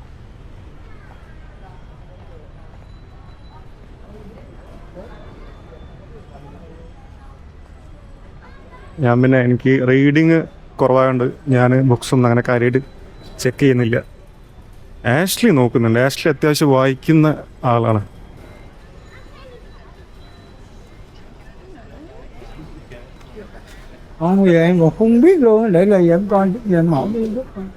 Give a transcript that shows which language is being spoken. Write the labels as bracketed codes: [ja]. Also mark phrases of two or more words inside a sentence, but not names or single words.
[ml] ഞാൻ പിന്നെ എനിക്ക് റീഡിങ് കുറവായതുകൊണ്ട് ഞാൻ ബുക്സൊന്നും അങ്ങനെ കാര്യമായിട്ട് ചെക്ക് ചെയ്യുന്നില്ല. ആഷ്ലി നോക്കുന്നുണ്ട്. ആഷ്ലി അത്യാവശ്യം വായിക്കുന്ന ആളാണ്. [vi] Vậy mà không biết luôn, để là dẫn con dẫn mẫu đi đó.